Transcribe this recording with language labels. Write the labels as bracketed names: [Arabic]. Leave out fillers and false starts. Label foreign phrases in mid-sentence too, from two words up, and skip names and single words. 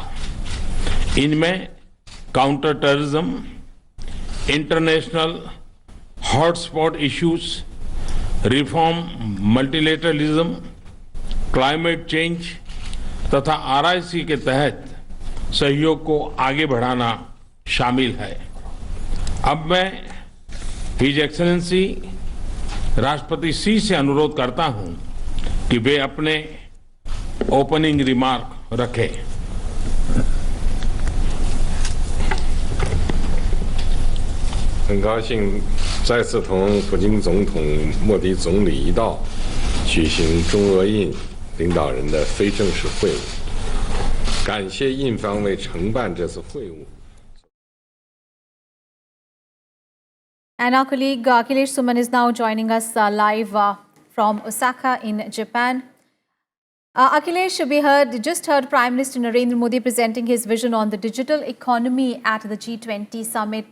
[Hindi] इनमें [English] counter terrorism, international hotspot issues, reform multilateralism, climate change [Hindi] तथा आरआईसी के तहत सहयोग को आगे बढ़ाना शामिल है। अब मैं [English] His Excellency [Hindi] राष्ट्रपति सी से अनुरोध करता हूं कि वे अपने [English] opening remark [Hindi] रखें। [Chinese] 很高兴再次同普京总统、莫迪总理一道举行中俄印领导人的非正式会晤，感谢印方为承办这次会晤。 [English] And our colleague Akhilesh Suman is now joining us live from Osaka in Japan. Akhilesh, we just heard Prime Minister Narendra Modi presenting his vision on the digital economy at the G20 summit.